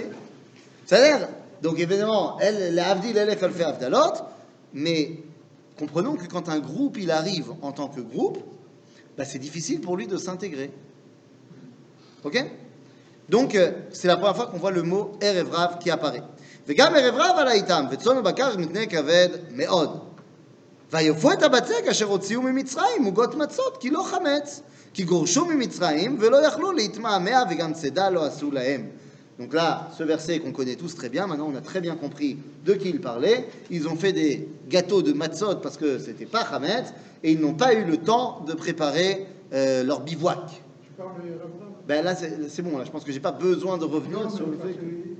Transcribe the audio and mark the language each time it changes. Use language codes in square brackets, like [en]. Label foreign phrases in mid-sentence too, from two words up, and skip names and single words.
[fr] Ça a l'air. Donc évidemment, elle, la Avdil, elle fait Avdalot, mais comprenons que quand un groupe, il arrive en tant que groupe, ben, c'est difficile pour lui de s'intégrer. Ok? Donc, c'est la première fois qu'on voit le mot [he] ערב רב [fr] qui apparaît. [he] וגם ערב רב על האיתם, וצאן ובקר מתנה כבד מאוד. ויופו את הבצק אשר הוציאו ממצרים, עוגות מצות, כי לא חמץ, כי גורשו ממצרים, ולא יכלו להתמהמה, וגם צידה לא עשו להם. [fr] Donc là, ce verset qu'on connaît tous très bien, maintenant on a très bien compris de qui il parlait. Ils ont fait des gâteaux de matzot parce que c'était pas chametz, et ils n'ont pas eu le temps de préparer leur bivouac. Tu parles de Rav. Ben là, c'est bon, là, je pense que j'ai pas besoin de revenir sur le fait que...